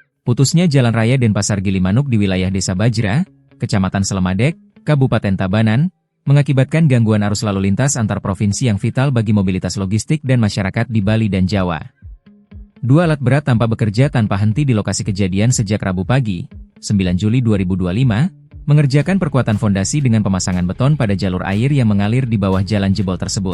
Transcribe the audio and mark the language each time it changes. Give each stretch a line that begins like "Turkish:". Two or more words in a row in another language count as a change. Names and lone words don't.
Indonesian: Putusnya Jalan Raya Denpasar Gilimanuk di wilayah Desa Bajra, Kecamatan Selemadek, Kabupaten Tabanan, mengakibatkan gangguan arus lalu lintas antar provinsi yang vital bagi mobilitas logistik dan masyarakat di Bali dan Jawa. Dua alat berat tampak bekerja tanpa henti di lokasi kejadian sejak Rabu pagi, 9 Juli 2025, mengerjakan perkuatan fondasi dengan pemasangan beton pada jalur air yang mengalir di bawah jalan jebol tersebut.